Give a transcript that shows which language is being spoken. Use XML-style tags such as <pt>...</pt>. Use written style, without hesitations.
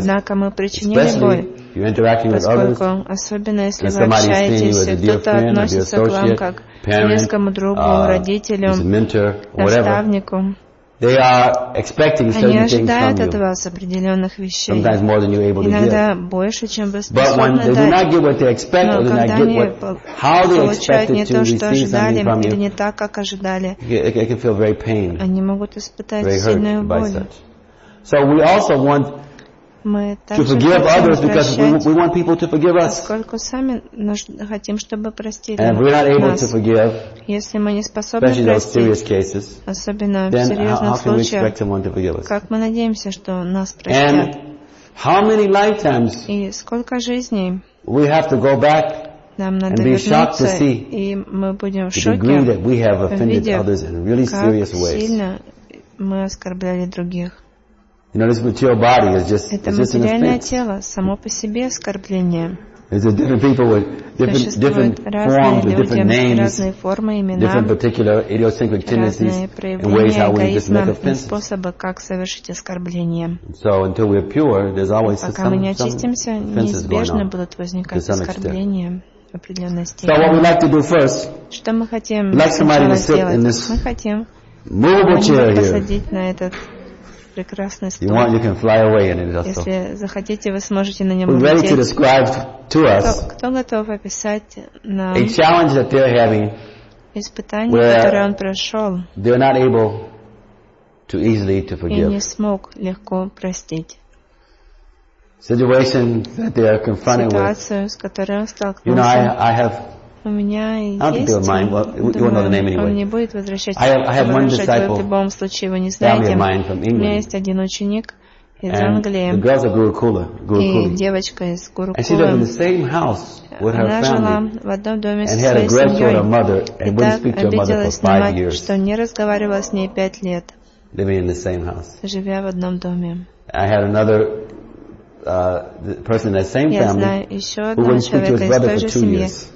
<ru>однако мы причинили боль. Поскольку, особенно если вы общаетесь, кто-то относится к вам как близкому другу, родителю, наставнику, они ожидают от вас определенных вещей, иногда больше, чем вы способны дать. Но когда они получают не то, что ожидали, или не так, как ожидали, они могут испытать сильную боль.</ru> <en>To forgive others because we want people to forgive us.</en> <ru>Поскольку сами хотим, чтобы простили нас.</ru> <en>And we're not able to forgive.</en> <ru>Если мы не способны простить,</ru> <en>especially those serious cases,</en> <ru>особенно в серьезных случаях,</ru> <en>how can we expect someone to forgive us?</en> <ru>Как мы надеемся, что нас простят?</ru> <en>And how many lifetimes?</en> <ru>И сколько жизней?</ru> <en>We have to go back.</en> <ru>Нам надо вернуться, и мы будем в шоке, увидев, как сильно мы оскорбляли других.</ru> <en>You know, this material body is just,</en> <ru>это материальное тело, само по себе оскорбление.</ru> <en>Different people with different forms, with different names, different particular idiosyncratic tendencies and ways how we just make offenses.</en> <ru>Способы, как совершить оскорбление.</ru> <en>So until we are pure, there's always</en> <ru>пока мы не очистимся, неизбежно будут возникать оскорбления. Определенной степени.</ru> <en>So what we like to do first,</en> <ru>что мы хотим</ru> <en>like somebody to sit in this movable chair here. You can fly away in it also.</en> <ru>Если захотите, вы сможете на нем улететь. Кто готов описать нам испытание, которое он прошел?</ru> <en>They're not able to easily to forgive.</en> <ru>И не смог легко простить.</ru> <en>Situation that they are confronted with.</en> <ru>Ситуацию, с которой он столкнулся.</ru> <en>You know, I have.</en> <ru>У меня есть.</ru> <en>Not to be of mine. Well, you won't know the name anyway.</en> <ru>Он не будет возвращать.</ru> <en>I have one disciple.</en> <ru>В любом случае, вы не знаете.</ru> <en>Of mine from England.</en> <ru>У меня есть один ученик из Англии.</ru> <en>The girl's a Gurukula.</en> <ru>И девочка из Гурукулы.</ru> <en>And she lived in the same house with her family.</en> <ru>Она жила в одном доме со своей семьей.</ru> <en>And had a grudge toward her mother and wouldn't speak to her mother for 5 years.</en> <ru>Что не разговаривала с ней 5 лет. Living in the same house. Живя в одном доме.</ru> <en>I had another. The person in that same family who wouldn't speak to his brother for 2 years.</en>